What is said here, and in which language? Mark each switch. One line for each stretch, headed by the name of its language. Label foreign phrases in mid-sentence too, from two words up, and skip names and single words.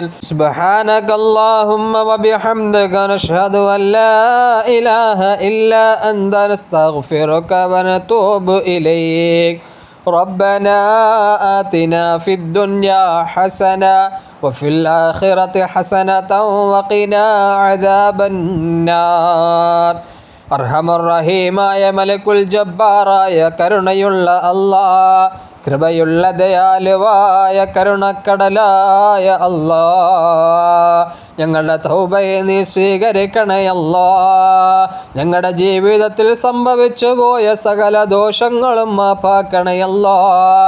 Arabic: سبحانك اللهم وبحمدك نشهد أن لا إله إلا أنت نستغفرك ونتوب إليك. ربنا آتنا في الدنيا حسنة وفي الآخرة حسنة وقنا عذاب النار.
Malayalam: അർഹമർറഹീമായ
Arabic: الملك الجبار
Malayalam: കരുണയുള്ള അല്ലാഹ്, കൃപയുള്ള ദയാലുവായ കരുണക്കടലായ അല്ലാഹ്, ഞങ്ങളുടെ തൗബയെ നീ സ്വീകരിക്കണേ അല്ലാഹ്. ഞങ്ങളുടെ ജീവിതത്തിൽ സംഭവിച്ചു പോയ സകല ദോഷങ്ങളും മാപ്പാക്കണേ അല്ലാഹ്.